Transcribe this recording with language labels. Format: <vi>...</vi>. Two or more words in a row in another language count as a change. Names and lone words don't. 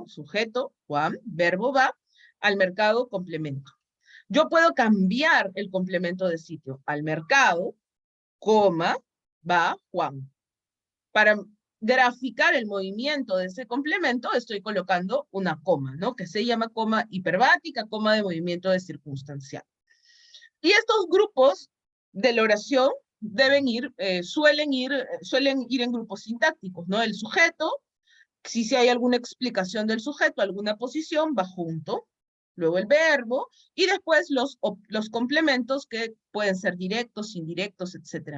<es>Sujeto, Juan, verbo va, al mercado, complemento. Yo puedo cambiar el complemento de sitio. Al mercado, coma, va Juan. Para graficar el movimiento de ese complemento, estoy colocando una coma, ¿no? Que se llama coma hiperbática, coma de movimiento de circunstancial. Y estos grupos de la oración suelen ir en grupos sintácticos, ¿no? El sujeto, si hay alguna explicación del sujeto, alguna posición, va junto. Luego el verbo, y después los complementos que pueden ser directos, indirectos, etc.</es>